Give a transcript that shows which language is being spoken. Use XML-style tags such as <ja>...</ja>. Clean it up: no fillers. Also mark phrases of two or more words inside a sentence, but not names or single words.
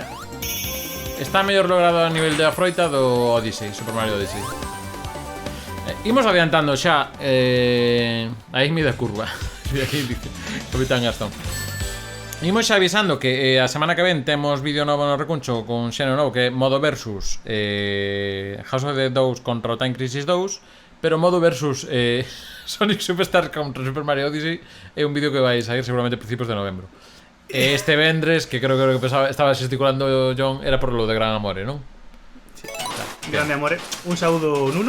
<gl>Está mellor logrado a nivel de a froita do Odyssey, Super Mario Odyssey. Imos adiantando xa a Amy da curva. Capitán Gastón. Imos xa avisando que a semana que ven temos vídeo novo no Recuncho con xeno novo que é modo versus House of the 2 contra o Time Crisis 2, pero modo versus Sonic Superstars contra Super Mario Odyssey é un vídeo que vai sair seguramente a principios de novembro. Este vendres, que creo que estaba gesticulando John, era por lo de Gran Amore, non? Sí. Grande Amore. Un saúdo Nuno.</gl>